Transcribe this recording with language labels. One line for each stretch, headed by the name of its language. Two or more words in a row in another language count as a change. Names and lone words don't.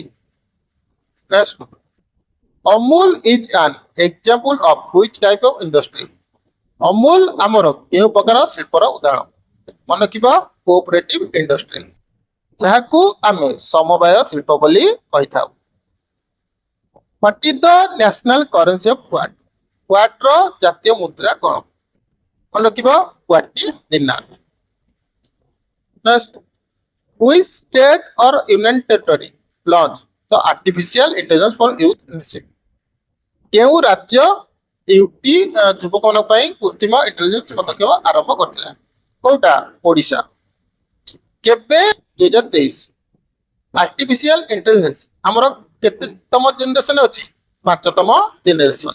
English: Next, Amul is an example of which type of industry?
Odia: ଅମୁଲ ଆମର କେଉଁ ପ୍ରକାର ଶିଳ୍ପର ଉଦାହରଣ? ମନେ ରଖିବ,
English: cooperative industry,
Odia: ଯାହାକୁ ଆମେ ସମବାୟ ଶିଳ୍ପ ବୋଲି କହିଥାଉ।
English: What is the national currency of Kuwait?
Odia: କୁଆଟ୍ର ଜାତୀୟ ମୁଦ୍ରା କଣ? ମନେ ରଖିବ, କୁଆଟି ଦିନାର।
English: Next, which state or union territory launched the artificial intelligence for youth initiative?
Odia: କେଉଁ ରାଜ୍ୟ ୟୁଟି ଯୁବକମାନଙ୍କ ପାଇଁ କୃତ୍ରିମ ଇଣ୍ଟେଲିଜେନ୍ସ ପଦକ୍ଷେପ ଆରମ୍ଭ କରିଥିଲା? କୋଉଟା? ଓଡ଼ିଶା। କେବେ? 2023।
English: artificial intelligence
Odia: ଆମର କେତେତମ ଜେନେରେସନ ଅଛି? 5ତମ ଜେନେରେସନ।